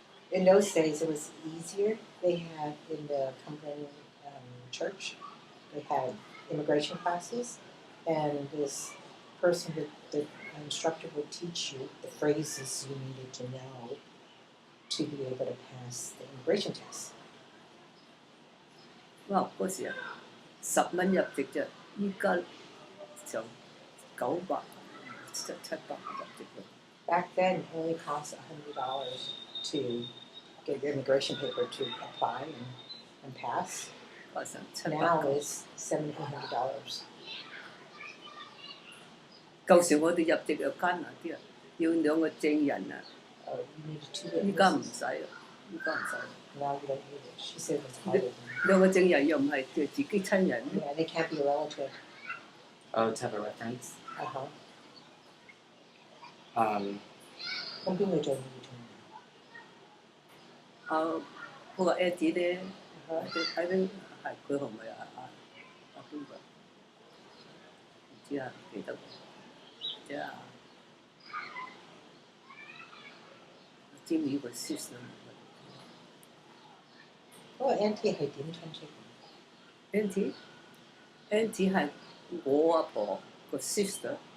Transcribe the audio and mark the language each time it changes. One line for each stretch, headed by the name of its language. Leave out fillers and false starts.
English: In those days, it was easier. They had in the Cumberland church, they had immigration classes, and this person, the instructor, would teach you the phrases you needed to know to be able to pass the immigration test. 哇！
Cantonese: 嗰時啊，10蚊入籍啫，依家就900、700入籍咯。
English: Back then, it only cost $100 to get your immigration paper to apply and pass. Now it's $700-800.
Cantonese: 舊時我哋入籍又艱難啲啊，要2個證人啊。
English: You needed 2
Cantonese: 依家唔
English: witnesses.
Cantonese: 使啊，依家唔使。
English: Now you don't need it. She said it's harder.
Cantonese: 2個證人又唔係自己親人。
English: Yeah, they can't be a relative. Oh, to have a reference. Uh-huh.
Cantonese: 咁邊個做呢啲？嗰個 Eddie 咧，喺邊係佢係咪邊個？唔知啊，唔記得喎。即係Jimmy 個 sister。嗰個 Auntie 係點親戚？Auntie 係我阿婆個 sister。